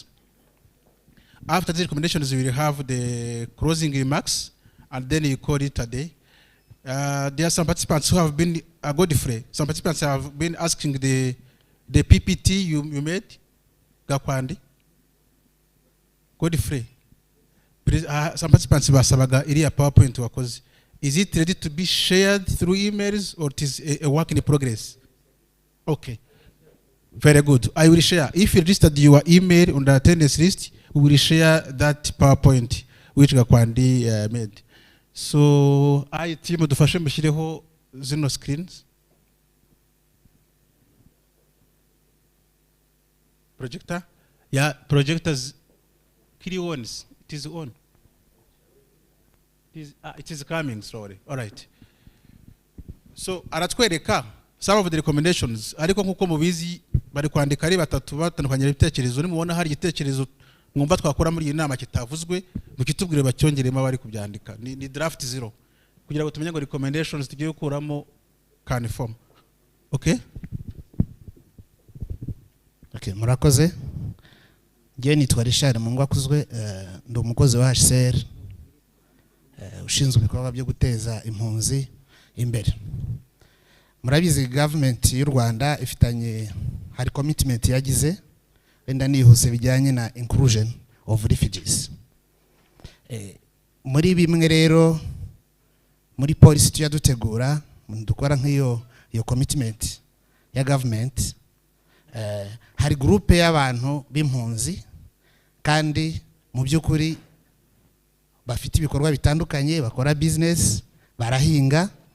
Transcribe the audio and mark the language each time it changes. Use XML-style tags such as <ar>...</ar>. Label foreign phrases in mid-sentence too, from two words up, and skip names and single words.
<en>After the recommendations, we will have the closing remarks, and then you call it a day. There are some participants who have been, Godfrey, some participants have been asking the PPT you made, Gakwandi.</en> <rw>Godfrey.</rw> <en>Some participants</en> <rw>basabaga iriya PowerPoint wakoze.</rw> <en>Is it ready to be shared through emails, or it is a work in progress? Okay. Very good. I will share. If you registered your email on the attendance list, we will share that PowerPoint which Gakwandi made.</en> <rw>So, I team dufashe mushireho zino screens.</rw> <en>Projector? Yeah, projectors. Kiri ones. It is on. It is coming, sorry. All right. So, aratwereka some of the recommendations.</en> <rw>Ariko nkuko mubizi bari kwandika ari batatu batandukanye ibitekerezo. Nimubona hari igitekerezo mwumva twakora muri iyi nama kitavuzwe, mukitubwire bacyongeremo abari kubyandika. Ni draft 0. Kugira ngo tumenye ngo recommendations tugiye gukuramo</rw> <en>can form. Okay?</en> <rw>Okay, murakoze. Ngiye nitwa Richard Mungwakuzwe, ndi umukozi wa HCR. Ushinzwe ibikorwa byo guteza impunzi imbere. Murabizi government y'u Rwanda ifitanye hari commitment yagize wenda nihuse bijyanye na</rw> <en>inclusion of refugees.</en> <rw>Muri bimwe rero muri policy tuya dutegura dukora nk'iyo commitment ya government, hari groupe y'abantu b'impunzi kandi mu by'ukuri bafite ibikorwa bitandukanye, bakora business, barahinga,</rw>